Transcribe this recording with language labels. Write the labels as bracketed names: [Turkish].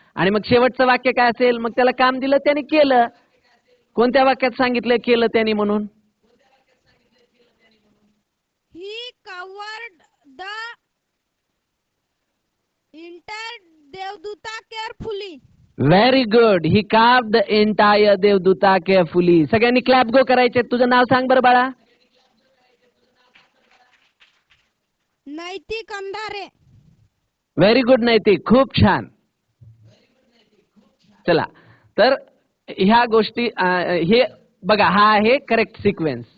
[Marathi] आणि मग शेवटचं वाक्य काय असेल? मग त्याला काम दिलं, त्याने केलं. कोणत्या वाक्यात सांगितलं केलं त्याने म्हणून? [English] He covered the entire Devduta carefully. Very good. He carve the entire Devduta carefully. [Marathi] सगळ्यांनी क्लॅप गो करायचे. तुझं नाव सांग बरं बाळा. नैतिक अंधारे. व्हेरी गुड नैतिक, खूप छान. चला, तर ह्या गोष्टी हे बघा, हा आहे करेक्ट सिक्वेन्स.